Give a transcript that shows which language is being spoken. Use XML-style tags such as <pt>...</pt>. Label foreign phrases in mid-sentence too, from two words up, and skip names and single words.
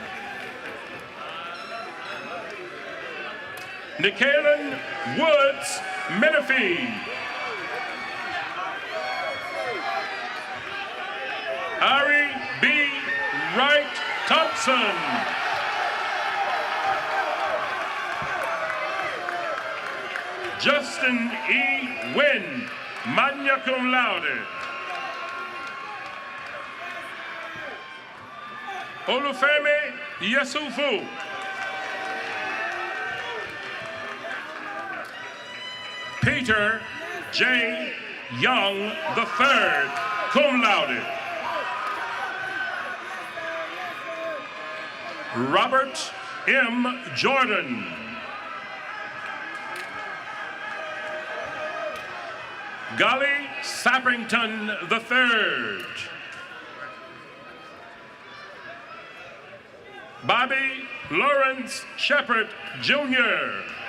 <en>Nicaelan Woods Menifee. Ari B. Wright Thompson. Justin E. Wynn,</en> <la>magna cum laude.</la> <en>Olufemi Yesufu. Peter J. Young III,</en> <la>cum laude.</la> <en>Robert M. Jordan. Golly Sappington III. Bobby Lawrence Shepard, Jr.</en>